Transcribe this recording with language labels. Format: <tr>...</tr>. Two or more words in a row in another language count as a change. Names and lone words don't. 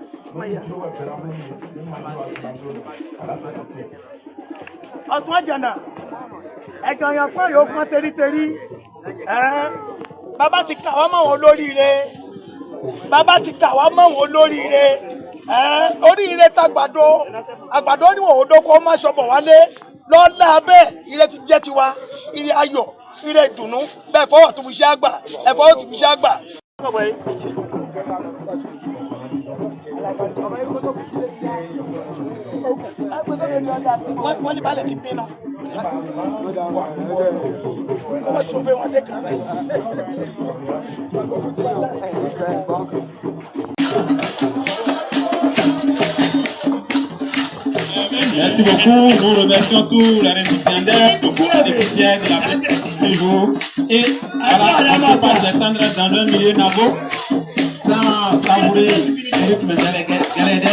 <yo>ọ̀tún àjànà ẹ̀gàn yàn pọ́n yóò pọ́n teríterí bàbá ti kà wá mọ́ wọn lóríire bàbá ti kà wá mọ́ wọn lóríire oríire tàgbàdo àgbàdo níwọ̀n òdòkó má ṣọbọ̀ wálé lọ́la bẹ́ẹ̀ ire ti jẹ́ tiwa ire ayọ̀ ire ìdùnnú bẹ́ẹ̀ fọwọ́ tó fi ṣe àgbà ẹ̀fọwọ́ tó fi ṣe àgbà. wọ́n ní balẹ̀ ti pín náà wọ́n ṣòfin wọn dé kan rẹ̀.</yo> <fr>Merci beaucoup. Nous remercions tous les récipiendaires, les bénéficiaires de la fête du jour. Et voilà, on peut pas descendre dans un milieu nabo sans savourer le rythme de Galédé.</fr>